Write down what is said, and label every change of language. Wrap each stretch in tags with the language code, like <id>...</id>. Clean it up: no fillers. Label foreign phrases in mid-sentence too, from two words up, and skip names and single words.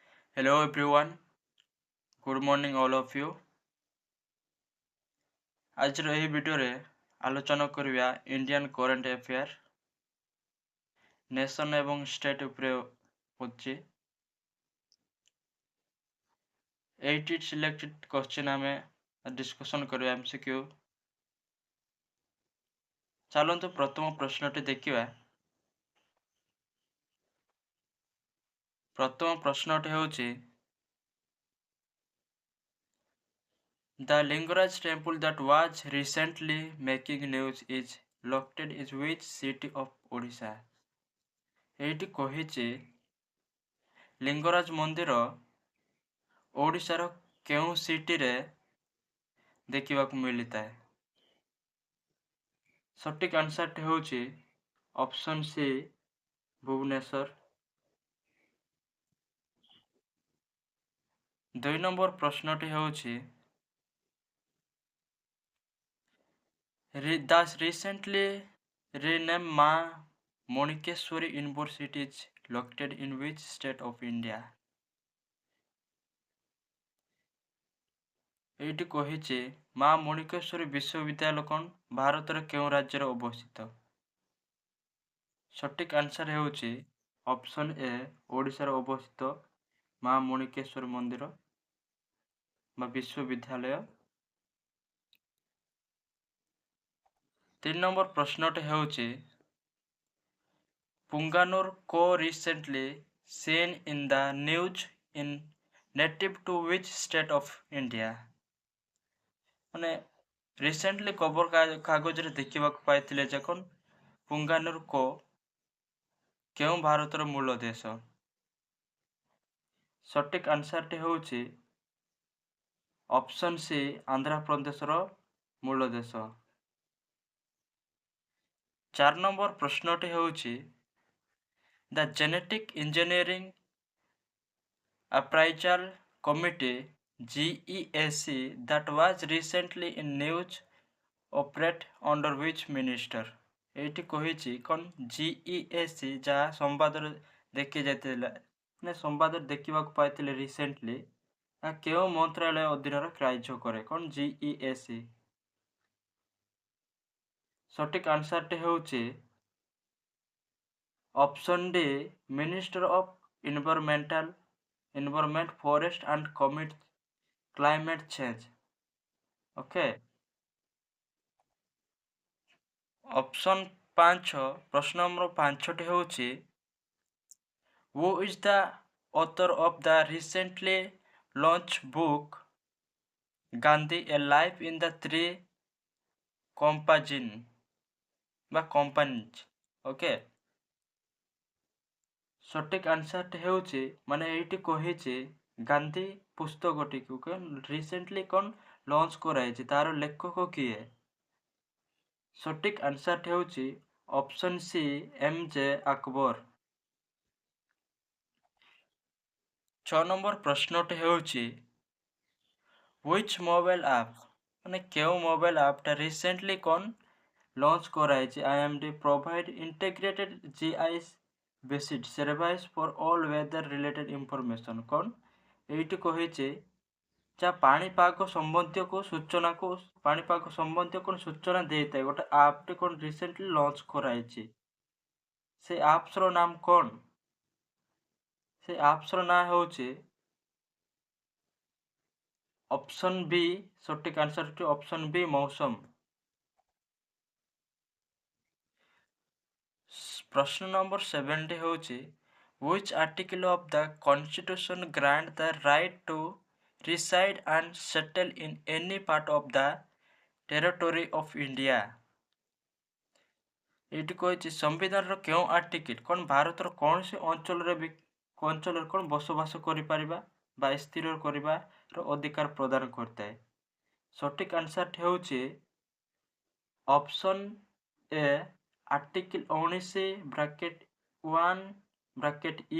<en>Hello everyone, good morning all of you.</en> <or>ଆଜିର ଏହି ଭିଡ଼ିଓରେ ଆଲୋଚନା କରିବା</or> <en>Indian current affair nation</en> <or>ଏବଂ ଷ୍ଟେଟ୍ ଉପରେ ଅଛି। 8</or> <en>selected question</en> <or>ଆମେ ଡିସ୍କସନ୍ କରିବା MCQ। ଚାଲନ୍ତୁ ପ୍ରଥମ ପ୍ରଶ୍ନଟି ଦେଖିବା। ପ୍ରଥମ ପ୍ରଶ୍ନଟି ହେଉଛି</or> <en>The Lingaraj temple that was recently making news is located in which city of Odisha?</en> <or>ଏଇଠି କହିଛି ଲିଙ୍ଗରାଜ ମନ୍ଦିର ଓଡ଼ିଶାର କେଉଁ ସିଟିରେ ଦେଖିବାକୁ ମିଳିଥାଏ? ସଠିକ୍ ଆନ୍ସରଟି ହେଉଛି</or> <en>option C</en> <or>ଭୁବନେଶ୍ୱର। 2 ନମ୍ବର ପ୍ରଶ୍ନଟି ହେଉଛି</or> <en>The recently renamed Ma Monikeshwari University is located in which state of India?</en> <or>ଏଇଠି କହିଛି ମା ମଣିକେଶ୍ୱରୀ ବିଶ୍ୱବିଦ୍ୟାଳୟ କ'ଣ ଭାରତର କେଉଁ ରାଜ୍ୟରେ ଅବସ୍ଥିତ? ସଠିକ୍ ଆନ୍ସର ହେଉଛି</or> <en>option A</en> <or>ଓଡ଼ିଶାରେ ଅବସ୍ଥିତ ମା ମଣିକେଶ୍ୱରୀ ମନ୍ଦିର ବା ବିଶ୍ୱବିଦ୍ୟାଳୟ। 3 ନମ୍ବର ପ୍ରଶ୍ନଟି ହେଉଛି</or> <en>Punganur co-recently seen in the news in native to which state of India?</en> <or>ମାନେ ରିସେଣ୍ଟଲି ଖବର କାଗଜରେ ଦେଖିବାକୁ ପାଇଥିଲେ ଯେ କ'ଣ ପୁଙ୍ଗାନୁର କୋ କେଉଁ ଭାରତର ମୂଳ ଦେଶ? ସଠିକ୍ ଆନ୍ସରଟି ହେଉଛି</or> <en>option C</en> <or>ଆନ୍ଧ୍ରପ୍ରଦେଶର ମୂଳ ଦେଶ। 4 ନମ୍ବର ପ୍ରଶ୍ନଟି ହେଉଛି</or> <en>The Genetic Engineering Appraisal Committee GEAC that was recently in news operate under which minister?</en> <or>ଏଇଠି କହିଛି କ'ଣ GEAC ଯାହା ସମ୍ବାଦରେ ଦେଖି ଯାଇଥିଲା ମାନେ ସମ୍ବାଦରେ ଦେଖିବାକୁ ପାଇଥିଲେ ରିସେଣ୍ଟଲି କେଉଁ ମନ୍ତ୍ରାଳୟ ଅଧୀନରେ କାର୍ଯ୍ୟ କରେ? କ'ଣ GEAC? ସଠିକ୍ ଆନ୍ସରଟି ହେଉଛି</or> <en>option D Minister of Environment Forest and Climate Change.</en> <or>ଓକେ, ଅପସନ୍ 5 ପ୍ରଶ୍ନ ନମ୍ବର 5ଟି ହେଉଛି</or> <en>Who is the author of the recently launched book Gandhi A Life in the Three Companies?</en> <or>ଓକେ, ସଠିକ୍ ଆନ୍ସରଟି ହେଉଛି ମାନେ ଏଇଠି କହିଛି ଗାନ୍ଧୀ ପୁସ୍ତକଟିକୁ ରିସେଣ୍ଟଲି କ'ଣ ଲଞ୍ଚ କରାଯାଇଛି, ତାର ଲେଖକ କିଏ? ସଠିକ୍ ଆନ୍ସରଟି ହେଉଛି</or> <en>option C</en> <or>MJ ଆକବର। 6 ନମ୍ବର ପ୍ରଶ୍ନଟି ହେଉଛି</or> <en>Which mobile app</en> <or>ମାନେ କେଉଁ ମୋବାଇଲ ଆପଟା ରିସେଣ୍ଟଲି କ'ଣ ଲଞ୍ଚ କରାଯାଇଛି</or> <en>IMD provide integrated GIS based service for all weather related information?</en> <or>କ'ଣ ଏଇଠି କହିଛି ଯାହା ପାଣିପାଗ ସମ୍ବନ୍ଧୀୟ କ'ଣ ସୂଚନା ଦେଇଥାଏ ଗୋଟେ ଆପ୍ଟି କ'ଣ ରିସେଣ୍ଟଲି ଲଞ୍ଚ କରାଯାଇଛି। ସେ ଆପ୍ସର ନାମ କ'ଣ? ସେ ଆପ୍ସର ନାଁ ହେଉଛି</or> <en>option B.</en> <or>ସଠିକ୍ ଆନ୍ସରଟି ଅପସନ୍ ବି ମୌସମ। ପ୍ରଶ୍ନ ନମ୍ବର 7ଟି ହେଉଛି</or> <en>Which article of the Constitution grant the right to reside and settle in any part of the territory of India?</en> <or>ଏଇଠି କହିଛି ସମ୍ବିଧାନର କେଉଁ ଆର୍ଟିକିଲ କ'ଣ ଭାରତର କୌଣସି ଅଞ୍ଚଳରେ କ'ଣ ବସବାସ କରିପାରିବା ବା ସ୍ଥିର କରିବାର ଅଧିକାର ପ୍ରଦାନ କରିଥାଏ? ସଠିକ୍ ଆନ୍ସରଟି ହେଉଛି</or> <en>option A article</en> <or>19(1)(e).</or>